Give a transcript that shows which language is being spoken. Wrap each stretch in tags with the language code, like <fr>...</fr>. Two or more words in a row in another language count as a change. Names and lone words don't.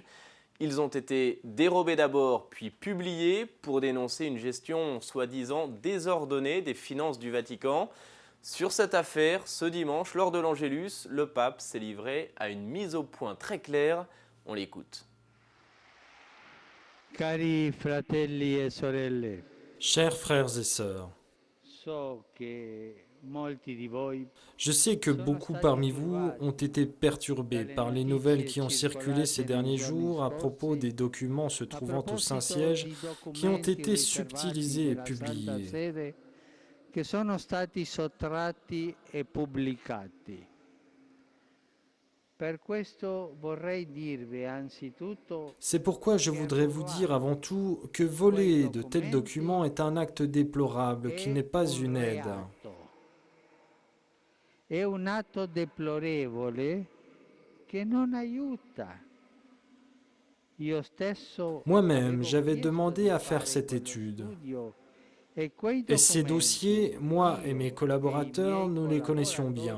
<fr>Ils ont été dérobés d'abord puis publiés pour dénoncer une gestion soi-disant désordonnée des finances du Vatican. Sur cette affaire, ce dimanche, lors de l'Angélus, le pape s'est livré à une mise au point très claire. On l'écoute.</fr> <it>Cari fratelli e sorelle,</it> <fr>Chers frères et sœurs, je sais que beaucoup parmi vous ont été perturbés par les nouvelles qui ont circulé ces derniers jours à propos des documents se trouvant au Saint-Siège qui ont été subtilisés et publiés.</fr> <it>che sono stati sottratti e pubblicati. Per questo vorrei dirvi anzitutto</it> <fr>C'est pourquoi je voudrais vous dire avant tout que voler de tels documents est un acte déplorable qui n'est pas une aide.</fr> <it>È un atto deplorevole che non aiuta.</it> <fr>Moi-même, j'avais demandé à faire cette étude. Et ces dossiers, moi et mes collaborateurs, nous les connaissions bien.</fr>